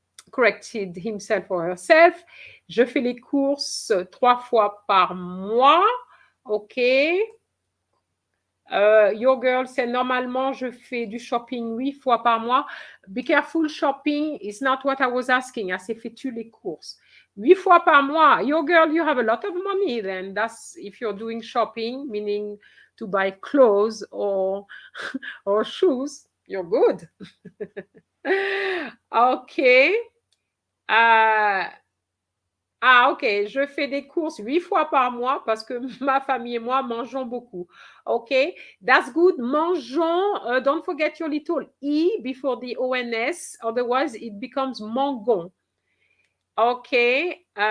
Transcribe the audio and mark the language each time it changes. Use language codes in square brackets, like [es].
[en] Corrected himself or herself. [fr] Je fais les courses 3 fois par mois. OK. [en] Your girl said, [fr] normalement, je fais du shopping 8 fois par mois. [en] Be careful, shopping is not what I was asking. [fr] C'est fais-tu les courses? 8 fois par mois. [en] Your girl, you have a lot of money then. That's if you're doing shopping, meaning to buy clothes or shoes. You're good. OK. [fr] OK, je fais des courses 8 fois par mois parce que ma famille et moi mangeons beaucoup. [en] OK, that's good. Mangeons, don't forget your little E before the ONS, otherwise it becomes mangon. OK.